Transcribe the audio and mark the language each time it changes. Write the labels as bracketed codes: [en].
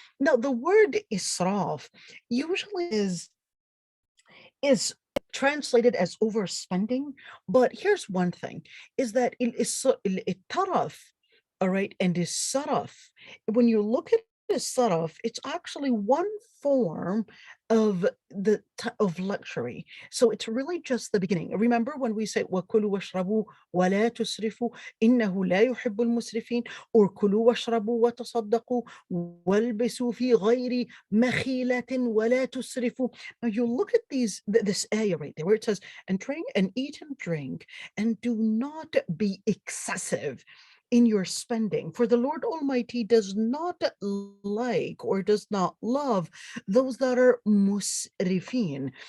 [en] Now, the word israf usually is translated as overspending, but here's one thing: is that taraf, all right, and is saraf. When you look at the saraf, it's actually one form of of luxury. So it's really just the beginning. Remember when we say [ar] وَكُلُوا وَاشْرَبُوا وَلَا تُسْرِفُوا إِنَّهُ لَا يُحِبُّ الْمُسْرِفِينَ, or كُلُوا وَاشْرَبُوا وَتَصَدَّقُوا وَالْبِسُوا فِي غَيْرِ مَخِيلَةٍ وَلَا تُسْرِفُوا. [en] Now you look at this ayah right there where it says, and drink and eat and drink, and do not be excessive in your spending. For the Lord Almighty does not like or does not love those that are musrifin.